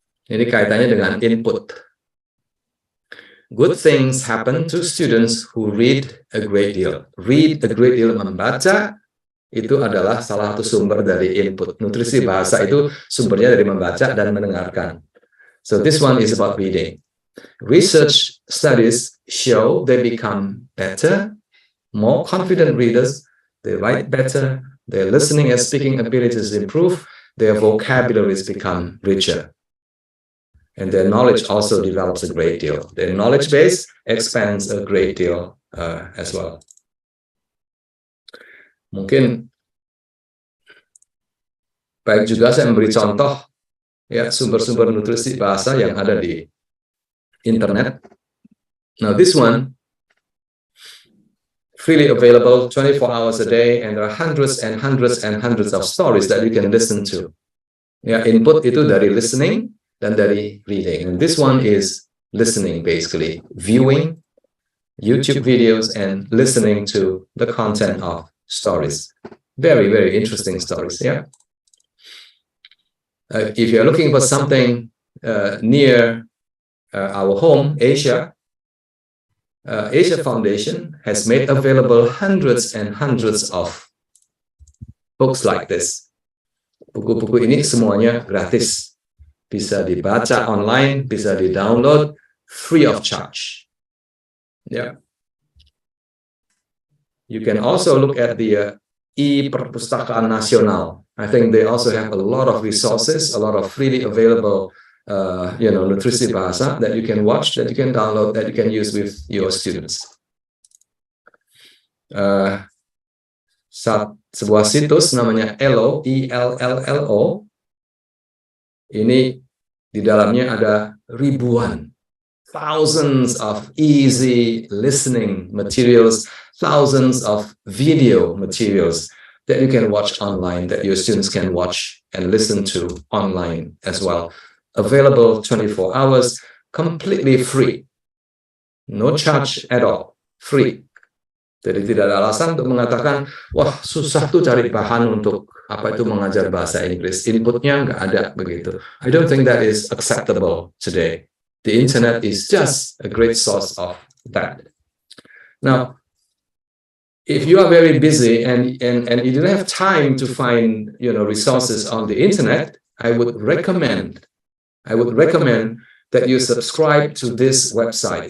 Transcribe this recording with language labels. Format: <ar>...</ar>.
<id>Ini kaitannya dengan input.</id> <en>Good things happen to students who read a great deal. Read a great deal,</en> <id>membaca, itu adalah salah satu sumber dari input. Nutrisi bahasa itu sumbernya dari membaca dan mendengarkan.</id> <en>So this one is about reading. Research studies show they become better, more confident readers, they write better, their listening and speaking abilities improve, their vocabularies become richer. And their knowledge also develops a great deal. Their knowledge base expands a great deal as well.</en> <id>Mungkin baik juga saya memberi contoh ya sumber-sumber nutrisi bahasa yang ada di internet.</id> <en>Now this one freely available 24 hours a day, and there are hundreds and hundreds and hundreds of stories that you can listen to.</en> <id>Ya, input itu dari listening dan dari reading.</id> <en>And this one is listening, basically viewing YouTube videos and listening to the content of stories. Very, very interesting stories. Yeah. If you're looking for something near our home, Asia Foundation has made available hundreds and hundreds of books like this.</en> <id>Buku-buku ini semuanya gratis. Bisa dibaca online, bisa di-download</id> <en>free of charge.</en> <id>Yeah.</id> <en>You can also look at the e-Perpustakaan Nasional. I think they also have a lot of resources, a lot of freely available nutrisi bahasa that you can watch, that you can download, that you can use with your students.</en> <id>Sebuah situs namanya ELLO, ELLLO. Ini di dalamnya ada ribuan,</id> <en>thousands of easy listening materials, thousands of video materials that you can watch online, that your students can watch and listen to online as well. Available 24 hours, completely free. No charge at all, free.</en> <id>Jadi tidak ada alasan untuk mengatakan, wah susah tuh cari bahan untuk apa itu mengajar bahasa Inggris. Inputnya nggak ada begitu.</id> <en>I don't think that is acceptable today. The internet is just a great source of that. Now, if you are very busy and you don't have time to find resources on the internet, I would recommend that you subscribe to this website.</en>